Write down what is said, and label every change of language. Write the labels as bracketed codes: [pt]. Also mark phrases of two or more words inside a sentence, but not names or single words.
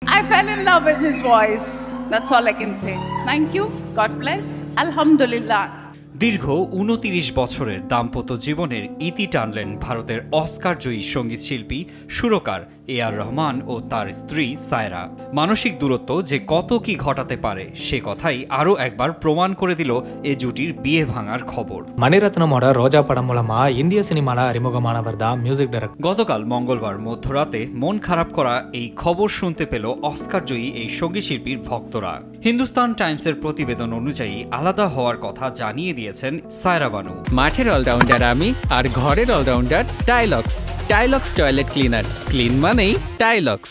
[en] I fell in love with his voice. That's all I can say. Thank you. God bless. Alhamdulillah. [bn] দীর্ঘ ২৯ বছরের দাম্পত্য জীবনের ইতি টানলেন ভারতের অস্কারজয়ী সঙ্গীত শিল্পী সুরকার এ.আর রহমান ও তার স্ত্রী সায়রা। মানসিক দূরত্ব যে কত কি ঘটাতে পারে সে কথাই আরও একবার প্রমাণ করে দিল এ জুটির বিয়ে ভাঙার খবর। [ta] மணிரத்னமோட ரோஜா படம் மூலமா இந்திய சினிமால அறிமுகமானவர் தான் [en] music director. [bn] গতকাল মঙ্গলবার মধ্যরাতে মন খারাপ করা এই খবর শুনতে পেল অস্কারজয়ী এই সঙ্গীত শিল্পীর ভক্তরা। হিন্দুস্তান টাইমসের প্রতিবেদন অনুযায়ী আলাদা হওয়ার কথা জানিয়ে দিয়েছেন সায়রা বানু। মাঠের অলরাউন্ডার আমি আর ঘরের অলরাউন্ডার টাইলক্স। টাইলক্স [en] toilet cleaner, [bn] ক্লিন মানেই টাইলক্স।